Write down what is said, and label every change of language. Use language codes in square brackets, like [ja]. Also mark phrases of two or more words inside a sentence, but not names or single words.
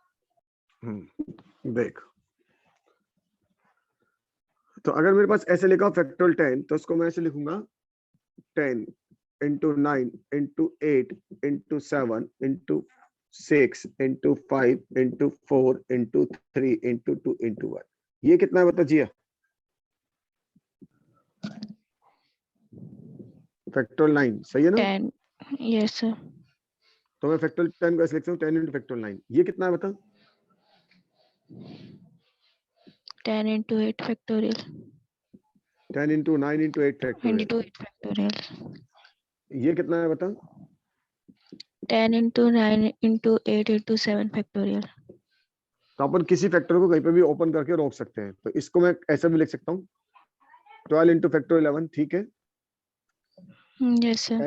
[hi] देख, तो अगर मेरे पास ऐसे लिखा फैक्टोरियल 10, तो उसको मैं ऐसे लिखूंगा 10 into 9 into 8 into 7 into 6 into 5 into 4 into 3 into 2 into 1। ये कितना है बता जिया? फैक्टोरियल 9 सही है ना? [en] 10। yes sir. [hi] तो मैं फैक्टोरियल 10 को ऐसे लिखता हूँ 10 [en] into factorial [hi] 9। ये कितना है बता? [en] 10 into 8 factorial 10 into 9 into 8 फैक्टोरियल। into 8 factorial [hi] ये कितना है बता? [en] 10 into 9 into 8 into 7 factorial। [hi] तो अपन किसी फैक्टर को कहीं पे भी ओपन करके रोक सकते हैं। तो इसको मैं ऐसे भी लिख सकता हूँ 12 [en] into factorial [hi] 11, ठीक है? [en] यस सर।